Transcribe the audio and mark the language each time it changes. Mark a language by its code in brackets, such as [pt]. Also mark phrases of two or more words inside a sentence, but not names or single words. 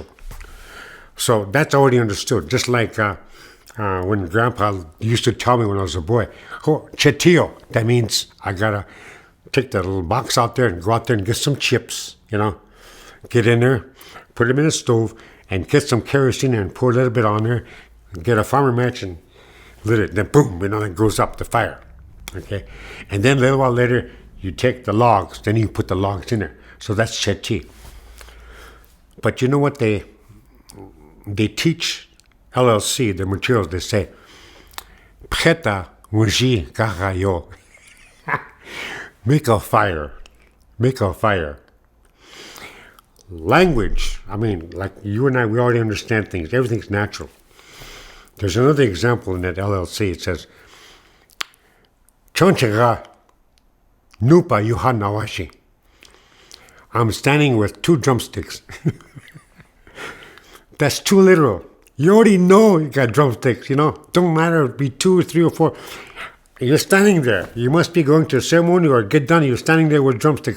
[en] So that's already understood. Just like when Grandpa used to tell me when I was a boy, oh, chetillo, that means I gotta take that little box out there and go out there and get some chips, get in there, put them in the stove, and get some kerosene and pour a little bit on there, and get a farmer match and lit it. Then boom, it goes up the fire. Okay, and then a little while later, you take the logs, then you put the logs in there. So that's chetchi. But you know what they teach LLC, the materials, they say, [lkt] Preta unji karayo. [en] Make a fire. Make a fire. Language, like you and I, we already understand things. Everything's natural. There's another example in that LLC. It says, [lkt] Chonchega nupa yuha nawashi. [en] I'm standing with 2 drumsticks. That's too literal. You already know you got drumsticks, Don't matter if it be 2 or 3 or 4. You're standing there. You must be going to a ceremony or get done. You're standing there with drumsticks.